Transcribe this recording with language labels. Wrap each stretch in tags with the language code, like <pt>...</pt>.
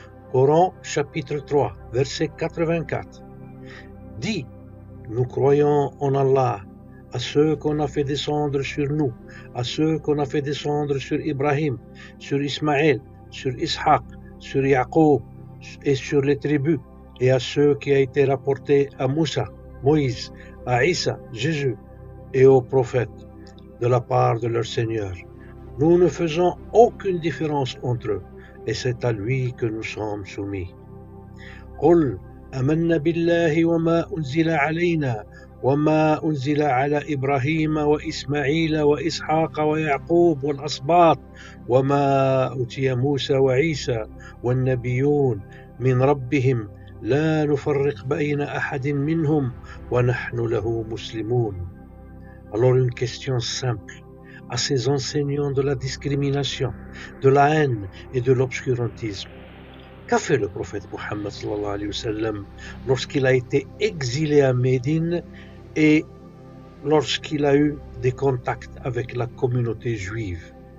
<fr>Coran chapitre 3, verset 84. Dis, nous croyons en Allah, à ceux qu'on a fait descendre sur nous, à ceux qu'on a fait descendre sur Ibrahim, sur Ismaël, sur Ishaq, sur Yaqub et sur les tribus, et à ceux qui a été rapporté à Moussa, Moïse, à Isa, Jésus, et aux prophètes de la part de leur Seigneur. Nous ne faisons aucune différence entre eux, et c'est à lui que nous sommes soumis.</fr> <ar>قل آمنا بالله وما أنزل علينا وما أنزل على إبراهيم وإسماعيل وإسحاق ويعقوب والأسباط وما أوتي موسى وعيسى والنبيون من ربهم لا نفرق بين أحد منهم ونحن له مسلمون.</ar> <fr>Alors une question simple à ces enseignants de la discrimination, de la haine et de l'obscurantisme. Qu'a fait le prophète Muhammad</fr> <ar>sallallahu alayhi wa sallam</ar> <fr>lorsqu'il a été exilé à Médine et lorsqu'il a eu des contacts avec la communauté juive?</fr>